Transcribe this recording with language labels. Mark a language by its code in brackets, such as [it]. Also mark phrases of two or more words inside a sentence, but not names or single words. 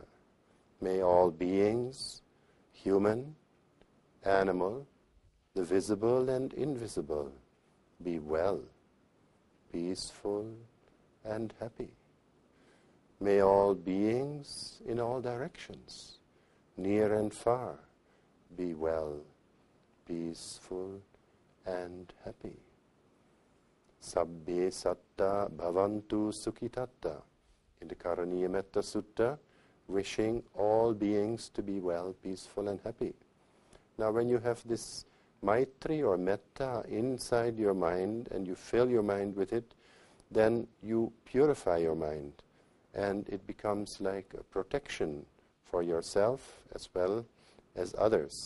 [en] May all beings, human, animal, the visible and invisible, be well, peaceful, and happy. May all beings in all directions, near and far, be well, peaceful, and happy. [pi] Sabbe satta bhavantu sukhitatta. [en] In the Karaniya Metta Sutta, wishing all beings to be well, peaceful, and happy. Now, when you have this Maitri or Metta inside your mind and you fill your mind with it, then you purify your mind and it becomes like a protection for yourself as well as others.